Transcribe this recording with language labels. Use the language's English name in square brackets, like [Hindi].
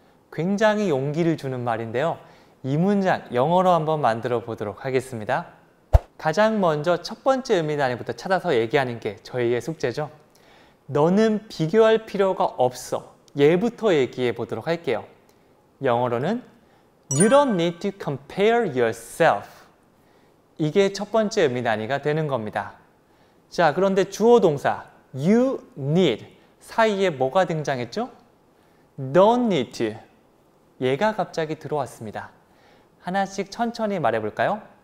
[Korean] 굉장히 용기를 주는 말인데요. 이 문장 영어로 한번 만들어 보도록 하겠습니다. 가장 먼저 첫 번째 의미 단위부터 찾아서 얘기하는 게 저희의 숙제죠. 너는 비교할 필요가 없어. 얘부터 얘기해 보도록 할게요. [English] 영어로는 You don't need to compare yourself. [Korean] 이게 첫 번째 의미 단위가 되는 겁니다. 자, 그런데 주어 동사 You need 사이에 뭐가 등장했죠? [English] Don't need to. [Korean] 얘가 갑자기 들어왔습니다. 하나씩 천천히 말해볼까요?